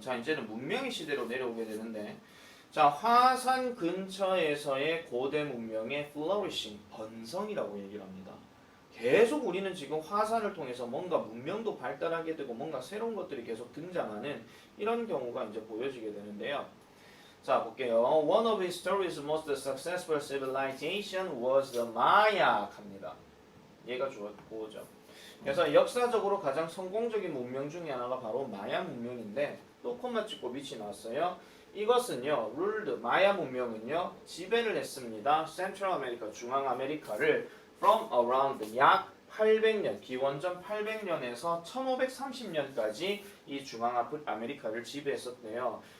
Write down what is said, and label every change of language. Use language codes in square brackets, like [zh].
[ko] 자, 이제는 문명의 시대로 내려오게 되는데, 자, 화산 근처에서의 고대 문명의 flourishing, 번성이라고 얘기를 합니다. 계속 우리는 지금 화산을 통해서 뭔가 문명도 발달하게 되고 뭔가 새로운 것들이 계속 등장하는 이런 경우가 이제 보여지게 되는데요. 자, 볼게요. [en] One of history's most successful civilization was the Maya [ko] 합니다. 얘가 주어져. 그래서 역사적으로 가장 성공적인 문명 중에 하나가 바로 마야 문명인데 또 콤마 찍고 밑이 나왔어요. 이것은요, ruled 마야 문명은요 지배를 했습니다. Central America 중앙 아메리카를 [en] from around [ko] 약 800년, 기원전 800년에서 1530년까지 이 중앙 아메리카를 지배했었대요.